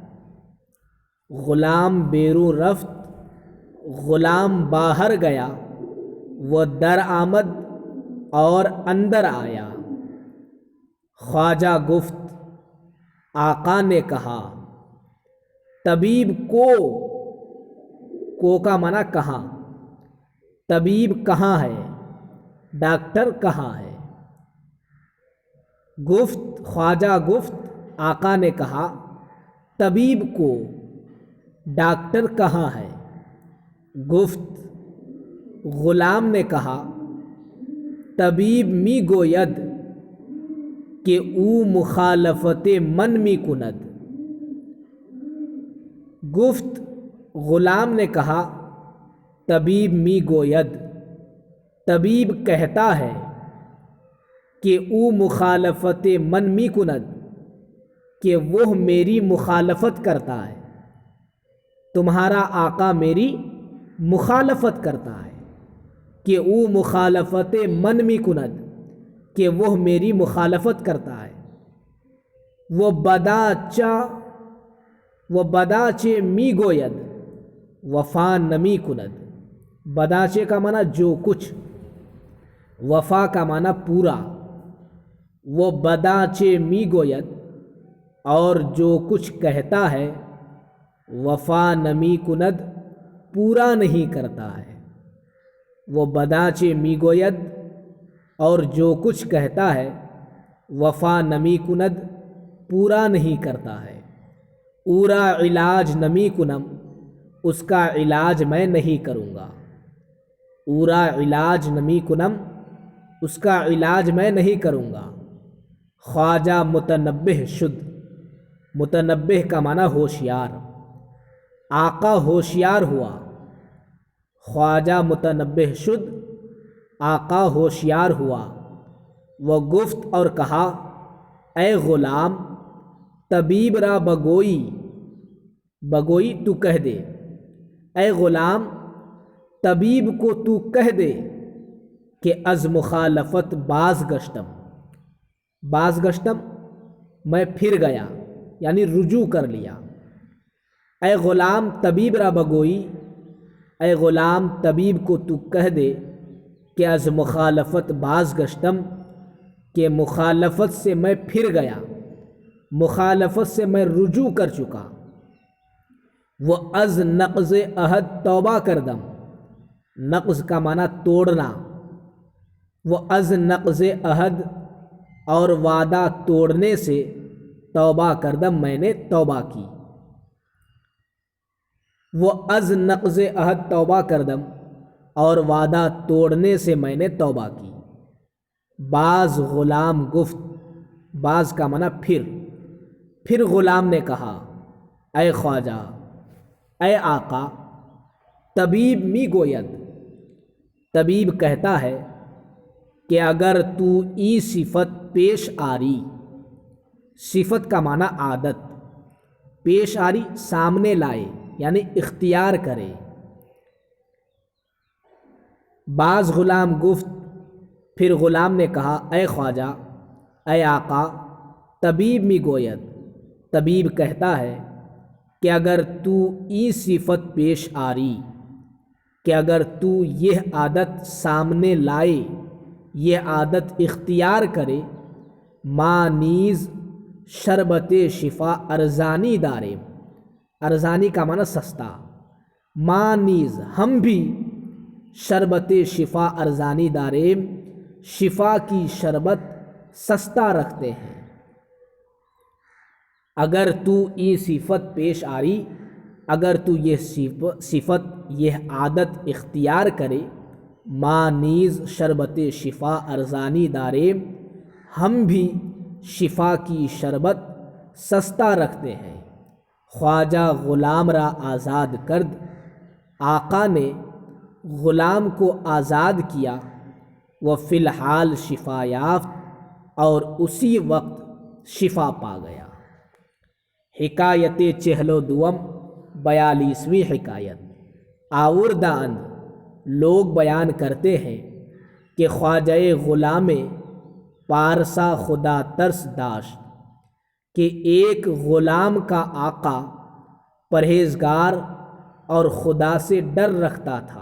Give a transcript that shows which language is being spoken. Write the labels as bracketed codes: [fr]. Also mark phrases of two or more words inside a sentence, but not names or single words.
[fa] غلام بیروں رفت [ur] غلام باہر گیا، وہ [fa] در آمد [ur] اور اندر آیا۔ [fa] خواجہ گفت، [ur] آقا نے کہا، [fa] طبیب کو [ur] کا معنی کہاں، طبیب کہاں ہے، ڈاکٹر کہاں ہے۔ [fa] گفت خواجہ گفت، [ur] آقا نے کہا، [fa] طبیب کو، [ur] ڈاکٹر کہاں ہے۔ گفت غلام نے کہا، [fa] طبیب می گوید کہ او مخالفت من می کند۔ [ur] گفت غلام نے کہا، [fa] طبیب می گوید، [ur] طبیب کہتا ہے کہ [fa] او مخالفت من می کند، [ur] کہ وہ میری مخالفت کرتا ہے، تمہارا آقا میری مخالفت کرتا ہے، کہ [fa] او مخالفت من می کند، [ur] کہ وہ میری مخالفت کرتا ہے۔ وہ [fa] بداچے می گوید وفا نمی کند، [ur] بداچے کا معنی جو کچھ، وفا کا معنی پورا۔ وہ [fa] بداچے می گوید [ur] اور جو کچھ کہتا ہے، [fa] وفا نمی کند [ur] پورا نہیں کرتا ہے۔ وہ [fa] بداچے می گوید [ur] اور جو کچھ کہتا ہے، [fa] وفا نمی کند [ur] پورا نہیں کرتا ہے۔ [fa] اورا علاج نمی کنم، [ur] اس کا علاج میں نہیں کروں گا۔ [fa] اورا علاج نمی کنم، [ur] اس کا علاج میں نہیں کروں گا۔ [fa] خواجہ متنبہ شد، [ur] متنبہ کا معنی ہوشیار، آقا ہوشیار ہوا۔ [fa] خواجہ متنبہ شد، [ur] آقا ہوشیار ہوا۔ وہ گفت اور کہا، [fa] اے غلام، طبیب را بگوئی، بگوئی [ur] تو کہہ دے، اے غلام طبیب کو تو کہہ دے کہ [fa] از مخالفت باز گشتم، باز گشتم [ur] میں پھر گیا، یعنی رجوع کر لیا۔ اے غلام طبیب را بگوئی، اے غلام طبیب کو تو کہہ دے کہ [fa] از مخالفت باز گشتم، [ur] کہ مخالفت سے میں پھر گیا، مخالفت سے میں رجوع کر چکا۔ وہ [fa] از نقض عہد توبہ کردم، [ur] نقض کا معنی توڑنا، وہ [fa] از نقض عہد [ur] اور وعدہ توڑنے سے [fa] توبہ کردم، [ur] میں نے توبہ کی۔ وہ [fa] از نقض عہد توبہ کردم [ur] اور وعدہ توڑنے سے میں نے توبہ کی۔ [fa] بعض غلام گفت، [ur] بعض کا معنی پھر غلام نے کہا، [fa] اے خواجہ، [ur] اے آقا، [fa] طبیب می گوید، [ur] طبیب کہتا ہے کہ [fa] اگر تو ای صفت پیش آری، [ur] صفت کا معنی عادت، [fa] پیش آری [ur] سامنے لائے یعنی اختیار کرے۔ [fa] بعض غلام گفت، [ur] پھر غلام نے کہا، [fa] اے خواجہ، [ur] اے آقا، [fa] طبیب می گوید، [ur] طبیب کہتا ہے کہ [fa] اگر تو ای صفت پیش آری، [ur] کہ اگر تو یہ عادت سامنے لائے، یہ عادت اختیار کرے، [fa] ما نیز شربت شفا ارزانی دارے، [ur] ارزانی کا معنی سستا، [fa] ما نیز [ur] ہم بھی [fa] شربت شفا ارزانی دارے، [ur] شفا کی شربت سستا رکھتے ہیں۔ [fa] اگر تو ای صفت پیش آری، [ur] اگر تو یہ صفت یہ عادت اختیار کرے، [fa] ما نیز شربت شفا ارزانی دارے، [ur] ہم بھی شفا کی شربت سستا رکھتے ہیں۔ [fa] خواجہ غلام را آزاد کرد، [ur] آقا نے غلام کو آزاد کیا، وہ [fa] فی الحال شفا یافت [ur] اور اسی وقت شفا پا گیا۔ [fa] حکایت چہلو دوم [ur] 42ویں حکایت۔ [fa] آوردہ اند [ur] لوگ بیان کرتے ہیں کہ [fa] خواجہ غلام پارسا خدا ترس داشت [ur] کہ ایک غلام کا آقا پرہیزگار اور خدا سے ڈر رکھتا تھا۔